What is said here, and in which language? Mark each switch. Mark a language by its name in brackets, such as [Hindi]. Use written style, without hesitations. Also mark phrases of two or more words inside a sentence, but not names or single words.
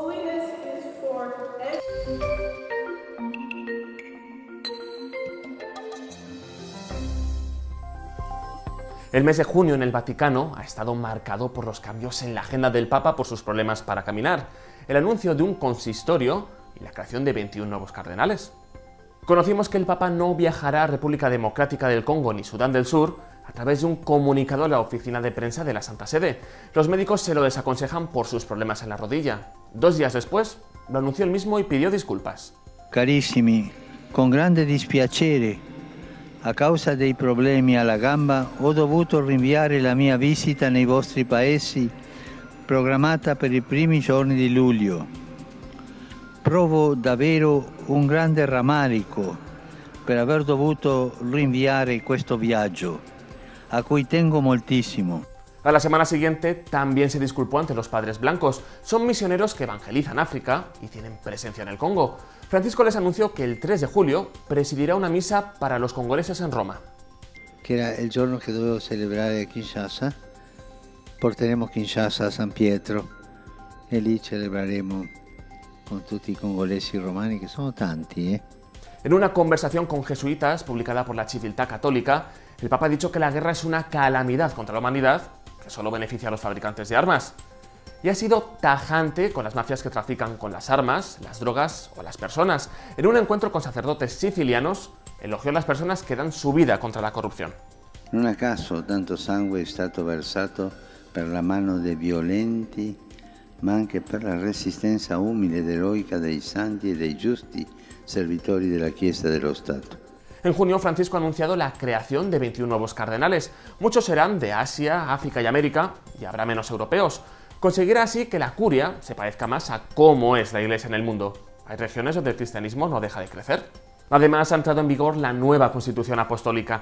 [Spanish] El mes de junio en el Vaticano ha estado marcado por los cambios en la agenda del Papa por sus problemas para caminar, el anuncio de un consistorio y la creación de 21 nuevos cardenales. Conocimos que el Papa no viajará a República Democrática del Congo ni Sudán del Sur a través de un comunicado a la oficina de prensa de la Santa Sede. Los médicos se lo desaconsejan por sus problemas en la rodilla. 2 días después, lo anunció él mismo y pidió disculpas. [Italian] Carissimi, con grande dispiacere, a causa dei problemi alla gamba, ho dovuto rinviare la mia visita nei vostri paesi programmata per i primi giorni di luglio. Provo davvero un grande rammarico per aver dovuto rinviare questo viaggio, a cui tengo moltissimo. [Spanish] A la semana siguiente también se disculpó ante los Padres Blancos. Son misioneros que evangelizan África y tienen presencia en el Congo. Francisco les anunció que el 3 de julio presidirá una misa para los congoleses en Roma. [Italian] Che era il giorno che dovevo celebrare a Kinshasa. Porteremo Kinshasa a San Pietro e lì celebreremo con tutti i congolesi romani, che sono tanti. [Spanish] En una conversación con jesuitas publicada por la Civiltà Católica, el Papa ha dicho que la guerra es una calamidad contra la humanidad que solo beneficia a los fabricantes de armas. Y ha sido tajante con las mafias que trafican con las armas, las drogas o las personas. En un encuentro con sacerdotes sicilianos, elogió a las personas que dan su vida contra la corrupción. [Italian] Non a caso tanto sangue è stato versato per la mano dei violenti, ma anche per la resistenza umile ed eroica dei santi e dei giusti servitori della Chiesa dello Stato. [Spanish] En junio, Francisco ha anunciado la creación de 21 nuevos cardenales. Muchos serán de Asia, África y América, y habrá menos europeos. Conseguirá así que la curia se parezca más a cómo es la Iglesia en el mundo. Hay regiones donde el cristianismo no deja de crecer. Además, ha entrado en vigor la nueva Constitución Apostólica.